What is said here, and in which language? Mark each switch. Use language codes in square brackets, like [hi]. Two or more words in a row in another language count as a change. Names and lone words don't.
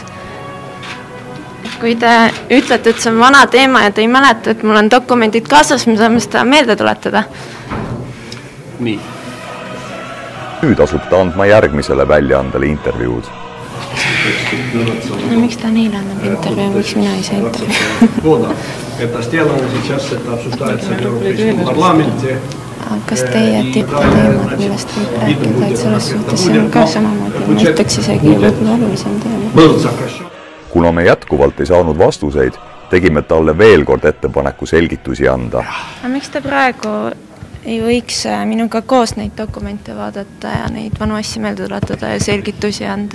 [et] Kui te ütlete, et see on vana teema ja te ei mäleta, et mul on dokumendid kaasas, me saame seda meelde tuletada. Nii. Nüüd asub ta andma järgmisele väljaandele intervjuud. No, miks ta neile annab intervjuu, miks mina ei saa intervjuu? [ru] Это сделано сейчас, это обсуждается в Европейском парламенте. [et] Kas teie tippteemad, millest võib rääkida, et selles suhtes see on ka samamoodi, ma ütleks isegi võib-olla olulisem teema. Kuna me jätkuvalt ei saanud vastuseid, tegime talle veel kord ettepaneku selgitusi anda. Miks te praegu ei võiks minuga koos neid dokumente vaadata ja neid vanu asju meelde tuletada ja selgitusi anda?